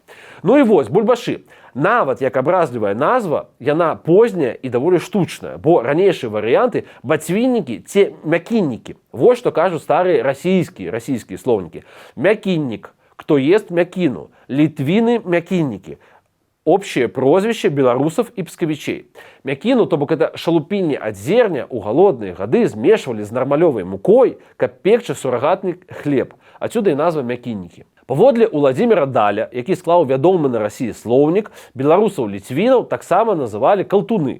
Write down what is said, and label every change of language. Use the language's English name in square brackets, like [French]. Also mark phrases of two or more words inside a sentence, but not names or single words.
[Belarusian] Ну і вось, бульбашы. Нават як абразлівая назва, яна позняя і даволі штучная, бо ранейшыя варыянты бацвіннікі ці мякіннікі. Вось што кажуць старыя расійскія слоўнікі. Мякіннік, хто ест мякіну, літвіны мякіннікі. [Russian] Общее прозвище беларусов и пскавичей. [Belarusian] Мякіну, то бок это шалупінне ад зерня у галодныя гады змешвалі з нармалёвай мукой, каб пекчы сурагатны хлеб. Адсюда і назва мякіннікі. Паводле Уладзіміра Даля, які склаў вядомы на Расіі слоўнік, беларусаў-літвінаў таксама называлі калтуны.